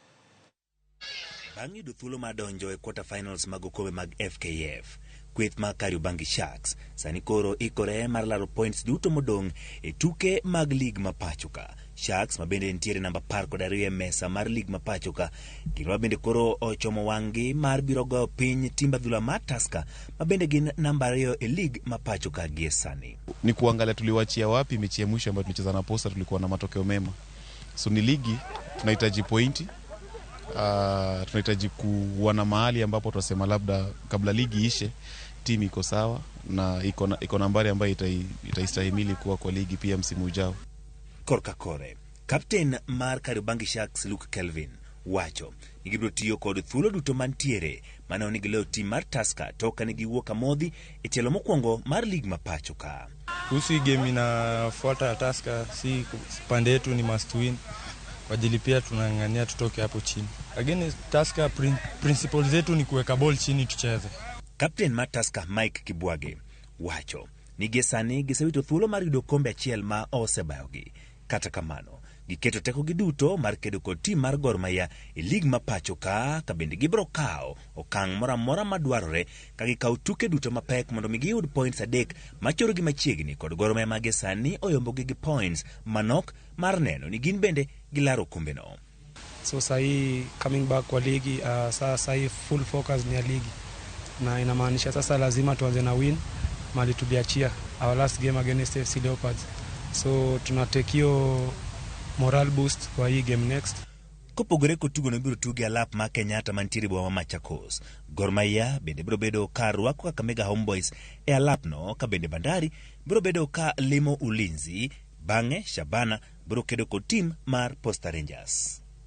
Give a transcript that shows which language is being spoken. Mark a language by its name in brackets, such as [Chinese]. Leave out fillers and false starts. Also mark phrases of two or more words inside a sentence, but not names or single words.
[Luo (Kenya and Tanzania)] Bang' yudo thuolo ma donjo e [English] quarter finals [Luo (Kenya and Tanzania)] mag okombe mag FKF, kweth ma Kariobangi Sharks sani koro ikore mar laro points duto modong' e tuke mag lig ma pachoka. Sharks ma bende ntiere namba 12 e mesa mar lig ma pachoka gino bende koro ochomo wang'gi mar biro goyo piny timba dhula ma Tusker ma bende gin namba 2 e lig ma pachoka gie sani. [Swahili] Ni kuangalia tuliwachia wapi mechi ya mwisho ambayo tulicheza na Posta, tulikuwa na matokeo mema. So ni ligi tunahitaji pointi, tunahitaji kuwa na mahali ambapo tunasema labda kabla ligi ishe timu iko sawa na iko nambari ambayo itaistahimili kuwa kwa ligi pia msimu ujao. [Luo (Kenya and Tanzania)] Korka kore, Captain mar Kariobangi Sharks Luke Kelvin wacho ni gibiro tiyo kod thuolo duto mantiere mane onigi leo tim mar Tusker toka ni giwuok amodhi e tielo mokwongo mar lig ma pachoka. [Swahili] Kuhusu game inafuata ya Tusker, si pande yetu ni [English] must win. [Swahili] Kwa ajili pia tunang'ang'ania tutoke hapo chini. Again Tusker principles zetu ni kuweka ball chini tucheze. [Luo (Kenya and Tanzania)] Captain mar Tusker Mike Kibwage wacho ni gesani gisewito thuolo mar yudo kombe achiel ma osebayogi. Kata kamano, giketo teko gi duto mar kedo kod tim mar Gor Mahia e lig ma pachoka ka bende gibiro kawo okang' moramora madwarore ka gikawo tuke duto mapek mondo mi giyud points 3 machoro gi machiegni kod Gor Mahia mage sani oyombogi gi points manok mar neno ni gin bende gilaro kombe no. [Swahili] So sahi [English] coming back [Swahili] kwa ligi, sahi [English] full focus [Swahili] ni ya ligi na inamaanisha sasa lazima tuanze na win mali tuliachia [English] our last game against FC Leopards. [Swahili] So tunatekio [English] moral boost [Swahili] kwa hii [English] game next. [Luo (Kenya and Tanzania)] Kopogore kotugo no biro tuge alap ma Kenyatta mantiere boma Machakos. Gor Mahia bende biro bedo ka rwako Kakamega Homeboys e alap no, ka bende Bandari biro bedo ka limo Ulinzi, bang'e Shabana biro kedo kod tim mar Posta Rangers.